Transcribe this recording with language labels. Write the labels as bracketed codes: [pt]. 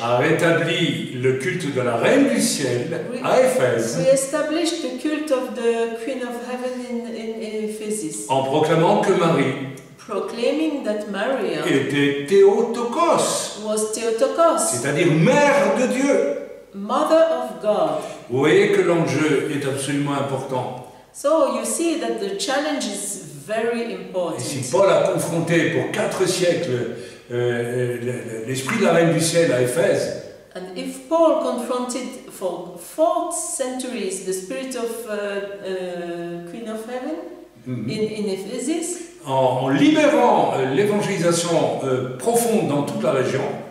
[fr] a rétabli le culte de la Reine du Ciel à Éphèse, [en] re-established the cult of the Queen of Heaven in Ephesus, [fr] en proclamant que Marie [en] proclaiming that Maria [fr] était Théotokos, [en] was Theotokos, [fr] c'est-à-dire mère de Dieu. [en] Mother of God. [fr] Vous voyez que l'enjeu est absolument important. [en] So you see that the challenge is very important. [fr] Et si Paul a confronté pour 4 siècles l'esprit de la Reine du Ciel à Éphèse, [en] And if Paul confronted for 4 centuries the spirit of Queen of Heaven in Ephesus, [fr] en libérant l'évangélisation profonde dans toute la région,